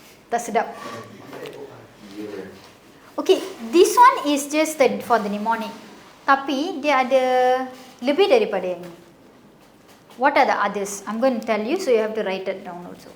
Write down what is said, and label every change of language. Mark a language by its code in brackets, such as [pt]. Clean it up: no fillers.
[ms] Tak sedap. [en] Okay, this one is just for the mnemonic. [ms] Tapi dia ada lebih daripada yang ni. [en] What are the others? I'm going to tell you, so you have to write it down also.